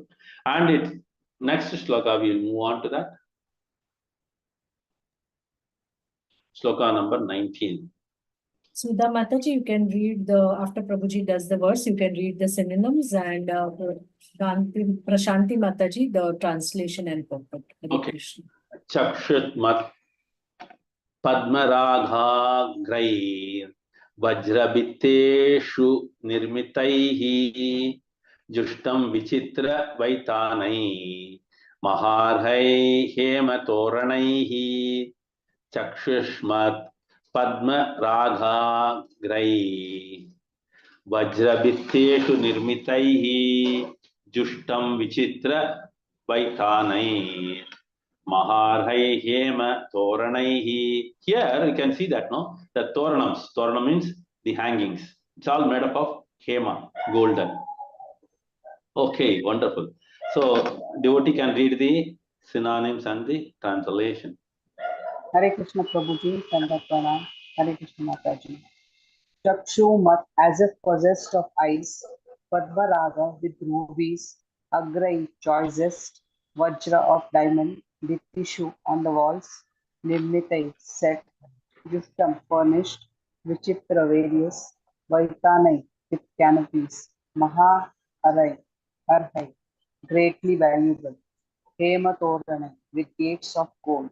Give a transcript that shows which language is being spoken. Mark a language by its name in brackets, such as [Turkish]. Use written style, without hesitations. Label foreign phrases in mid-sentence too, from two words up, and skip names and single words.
[English] And it next shloka, we will move on to that. Shloka number 19. Sudha Mataji, you can read after Prabhuji does the verse, you can read the synonyms, and Prashanti Mataji, the translation and purport. Okay. [Sanskrit] चक्षुष् मत् पद्मराग अग्र्यैः वज्रभित्तिषु निर्मितैः जुष्टम् विचित्र वैतानैः महार्हैः हेमतोरणैः चक्षुष्मत् पद्म राग अग्र्यैः वज्रभित्तिषु निर्मितैः जुष्टम् विचित्र वैतानैः महार्हैः हेम तोरणैः. [English] Here you can see that, no? The toranams. Toranam means the hangings. It's all made up of hema, golden. Okay, wonderful. So devotee can read the synonyms and the translation. [Hindi] हरे कृष्ण प्रभुजी, दंडवत प्रणाम, हरे कृष्ण माताजी. [Sanskrit] चक्षु मत्, [English] as if possessed of eyes, Padmaraga with rubies, Agrai choicest, Vajra of diamond, with tissue on the walls, Nirmitai set, Yuftam furnished, Vichitra various, Vaitanai with canopies, Maha Arai, Arhai, greatly valuable, Hema Toranai with gates of gold.